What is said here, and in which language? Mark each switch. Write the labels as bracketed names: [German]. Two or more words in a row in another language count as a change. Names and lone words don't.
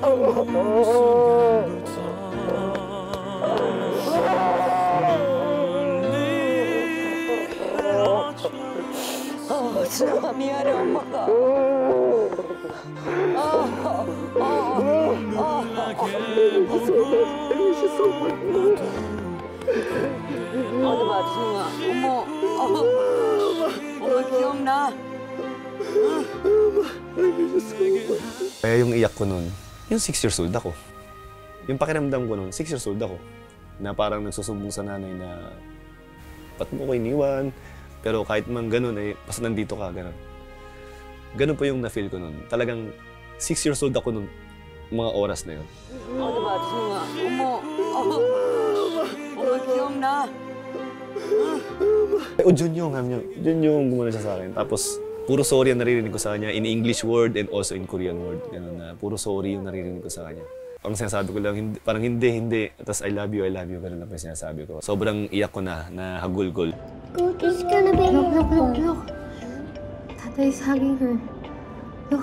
[Korean] 준아가 미안해, 엄마가. 어디 봐, 준아. 어머, 엄마 기억나? [Filipino] Kaya yung iyak ko nun, yung 6 years old ako. Yung pakiramdam ko nun, 6 years old ako. Na parang nagsusumbong sa nanay na, ba't mo ko iniwan? Pero kahit man ganun, eh, basta nandito ka, ganun. Ganun po yung na-feel ko nun. Talagang 6 years old ako nun, mga oras na yun. [Korean] 어디 봐, 준아. 엄마 기억나? [Filipino] O Junyo, gumano siya sa akin. Tapos, puro sorry ang naririnig ko sa kanya [English] in English word and also in Korean word. [Filipino] Ganun na, puro sorry yung naririnig ko sa kanya. Ang sinasabi ko lang, parang hindi. [English] Tapos I love you, [Filipino] ganun lang pa yung sinasabi ko. Sobrang iyak ko na hagulgol. [English] He's gonna be Look. Tata is hugging her. Look.